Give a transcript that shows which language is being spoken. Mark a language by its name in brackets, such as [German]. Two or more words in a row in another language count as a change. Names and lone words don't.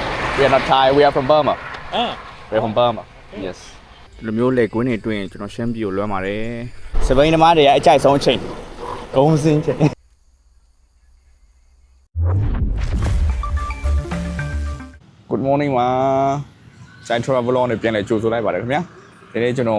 [English] We are not Thai. We are from Burma. Ah. We are from Burma. Yes. [Burmese] လူမျိုးလေကွင်းတွေတွင်ကျွန်တော်ရှမ်းပြည်ကိုလွှမ်းပါတယ်။စပိန်သမားတွေကအကြိုက်ဆုံးအချိန်။ကုန်းစင်းချိန်။ [English] Good morning [Burmese] ပါ။ Central Vlog နဲ့ပြန်လည်ကြိုဆိုလိုက်ပါတယ်ခင်ဗျာ။ဒီနေ့ကျွန်